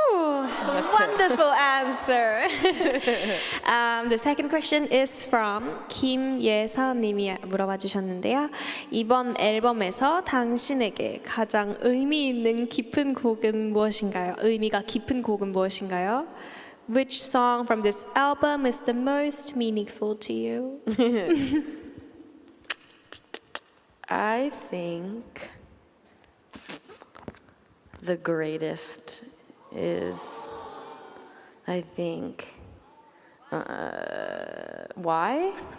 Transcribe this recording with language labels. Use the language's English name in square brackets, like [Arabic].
[English] Wonderful answer. The second question is from [Korean] 김예서님이 물어봐 주셨는데요. 이번 앨범에서 당신에게 가장 의미 있는 깊은 곡은 무엇인가요? 의미가 깊은 곡은 무엇인가요? [English] Which song from this album is the most meaningful to you? I think the greatest is, I think, why?